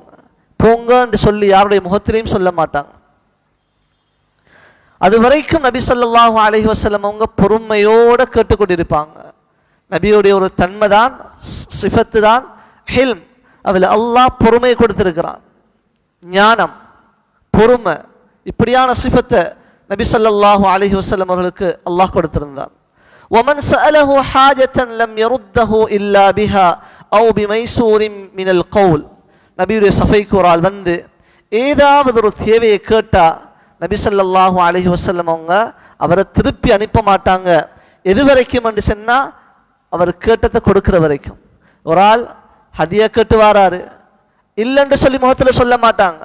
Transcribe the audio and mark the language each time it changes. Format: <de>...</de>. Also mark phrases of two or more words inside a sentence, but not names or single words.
<ta>போங்கன்னு சொல்லி யாருடைய முகத்திலையும் சொல்ல மாட்டாங்க. அது வரைக்கும் நபி</ta> <ar>صلى الله عليه وسلم</ar> <ta>அவங்க பொறுமையோட கேட்டுக்கொண்டிருப்பாங்க. நபியுடைய ஒரு தன்மை தான், சிஃபத்து தான் ஹில்ம். அதில் அல்லாஹ் பொறுமையை கொடுத்திருக்கிறான், ஞானம், பொறுமை, இப்படியான சிஃபத்தை நபி</ta> <ar>صلى الله عليه وسلم</ar> <ta>அவர்களுக்கு அல்லாஹ் கொடுத்திருந்தான்.</ta> <ar>ومن سأله حاجة لم يرده إلا بها أو بميسور من القول,</ar> <ta>நபியுடைய சஃபைக்கு ஒரு ஆள் வந்து ஏதாவது ஒரு தேவையை கேட்டா நபி</ta> <ar>صلى الله عليه وسلم</ar> <ta>அவங்க அவரை திருப்பி அனுப்ப மாட்டாங்க. எது வரைக்கும் என்று சொன்னா அவர் கேட்டதை கொடுக்கிற வரைக்கும். ஒரு ஆள் ஹதியா கேட்டு வாராரு, இல்லைன்னு சொல்லி முகத்தில் சொல்ல மாட்டாங்க.</ta>